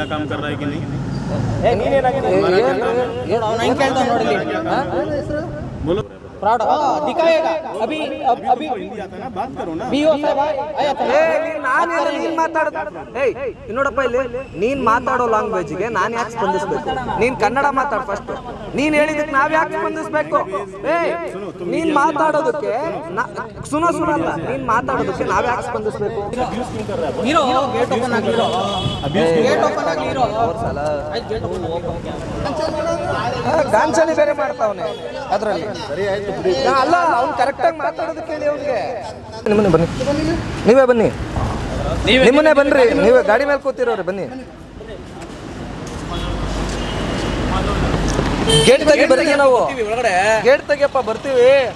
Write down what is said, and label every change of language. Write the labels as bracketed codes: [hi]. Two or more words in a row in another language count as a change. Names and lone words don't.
[hi] काम कर रहा है कि नहीं? बोलो फ्रॉड दिखाएगा अभी अभी हिंदी आता है ना, बात करो ना. बीओ साहब आया था [kn] ನೀನ್ ಮಾತಾಡೋದು ನೋಡಪ್ಪ ಇಲ್ಲಿ ನೀನ್ ಮಾತಾಡೋ ಲ್ಯಾಂಗ್ವೇಜ್ಗೆ ನಾನು ಯಾಕೆ ಸ್ಪಂದಿಸ್ಬೇಕು? ನೀನ್ ಕನ್ನಡ ಮಾತಾಡ ಫಸ್ಟ್. ನೀನ್ ಹೇಳಿದಕ್ಕೆ ನಾವ್ ಯಾಕೆ ಸ್ಪಂದಿಸ್ಬೇಕು? ನೀನ್ ಮಾತಾಡೋದಕ್ಕೆ ಸುನಲ್ಲ ನೀನ್ ಮಾತಾಡೋದಕ್ಕೆ ನಾವ್ ಯಾಕೆ ಸ್ಪಂದಿಸ್ಬೇಕು? [en] hero gate open ಆಗಿರೋ gate open ಆಗಿರೋ [kn] ಗಾಂಚಲಿ ಬೇರೆ ಮಾಡ್ತಾವನೆ ಅದ್ರಲ್ಲಿ. ಅಲ್ಲ ಅವ್ನು ಕರೆಕ್ಟಾಗಿ ಮಾತಾಡೋದಕ್ಕೆ ಹೇಳಿ ಅವ್ನಿಗೆ. ನಿಮ್ಮನೆ ಬನ್ನಿ, ನೀವೇ ಬನ್ನಿ, ನಿಮ್ಮನೆ ಬನ್ರಿ, ನೀವೇ ಗಾಡಿ ಮೇಲೆ ಕೂತಿರೋರಿ ಬನ್ನಿ. ಗೇಟ್ ತೆಗಿ ಬರ್ತೀವಿ ನಾವು, ಗೇಟ್ ತೆಗಿಯಪ್ಪ ಬರ್ತೀವಿ.